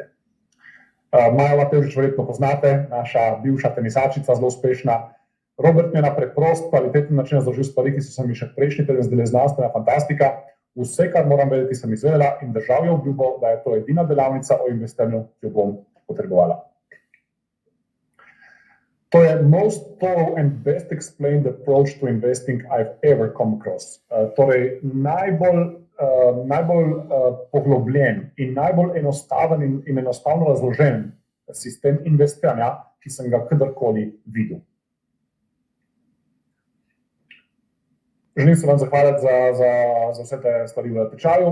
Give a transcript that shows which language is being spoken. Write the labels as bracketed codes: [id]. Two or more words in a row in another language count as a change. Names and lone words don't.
[sl] Majo Matevžič verjetno poznate, naša bivša tenisačica, zelo uspešna. Robert mi je na preprost, kvaliteten način razložil stvari, ki so se mi še prejšnji teden zdele znanstvena fantastika. Vse, kar moram vedeti, sem izvedela in držal je obljubo, da je to edina delavnica o investiranju, ki jo bom potrebovala. [en] To je most thorough and best explained approach to investing I've ever come across. [sl] Torej, najbolj poglobljen in najbolj enostaven in enostavno razložen sistem investiranja, ki sem ga kadarkoli videl. Želim se vam zahvaliti za vse te stvari v tečaju.